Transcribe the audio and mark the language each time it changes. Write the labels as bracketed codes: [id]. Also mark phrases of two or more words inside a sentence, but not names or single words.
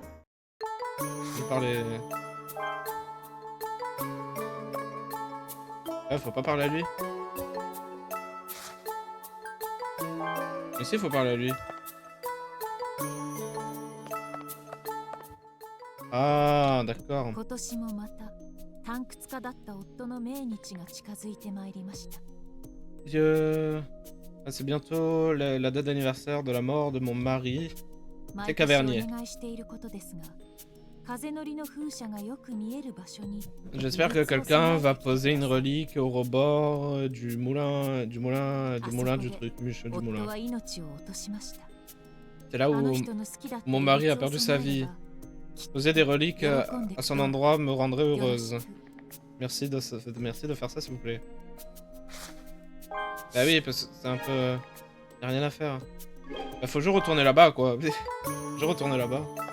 [fr] Je vais parler... Ouais, faut pas parler à lui. Mais si, faut parler à lui. Ah, d'accord. [ja] 今年もまた探掘家だった夫の命日が近づいてまいりました。 [fr] Dieu. Ah, c'est bientôt la date d'anniversaire de la mort de mon mari. [ja] 毎年お願いしていることですが、風乗りの風車がよく見える場所に。 [fr] J'espère que quelqu'un va poser une relique au rebord du moulin du truc, du moulin. [ja] 夫は命を落としました。 [fr] C'est là où [ja] あの人の好きだった [fr] mon mari a perdu sa vie. Poser des reliques à son endroit me rendrait heureuse. Merci de faire ça, s'il vous plaît. Bah oui, parce que c'est un peu... Y'a rien à faire. Bah faut que je retourne là-bas, quoi. Je retourne là-bas.